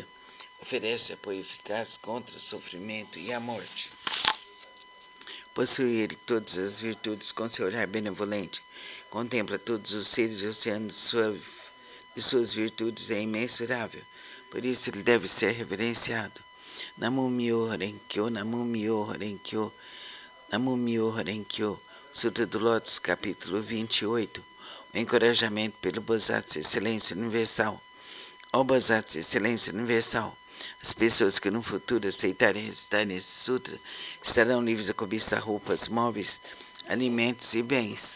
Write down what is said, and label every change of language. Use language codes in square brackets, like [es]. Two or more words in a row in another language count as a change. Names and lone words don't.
[pt] Oferece apoio eficaz contra o sofrimento e a morte. Possui ele todas as virtudes com seu olhar benevolente. Contempla todos os seres e o oceano de suas virtudes é imensurável. Por isso ele deve ser reverenciado. [ja] 南無妙法蓮華経、南無妙法蓮華経、南無妙法蓮華経. [pt] Sutra do Lótus, capítulo 28. O encorajamento pelo Bosatsu Excelência Universal. Ó Bosatsu Excelência Universal, as pessoas que no futuro aceitarem recitar nesse sutra estarão livres de cobiçar roupas, móveis, alimentos e bens.